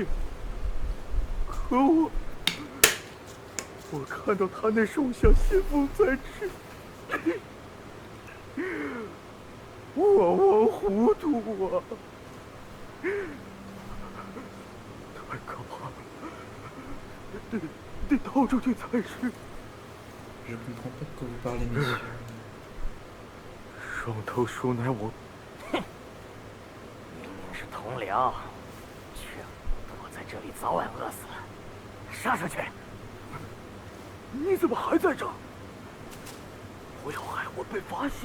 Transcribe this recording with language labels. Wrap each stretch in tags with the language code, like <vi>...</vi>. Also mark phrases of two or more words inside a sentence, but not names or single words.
<zh>可我看到他那手下先锋在吃。我忘糊涂啊！太可怕了，得逃出去才是。</zh> <fr>Je comprends pas de quoi vous parlez, messieurs.</fr> <zh>双头鼠乃我，哼，明明是同僚，却躲在这里早晚饿死了。杀出去！你怎么还在这？不要害我被发现！</zh>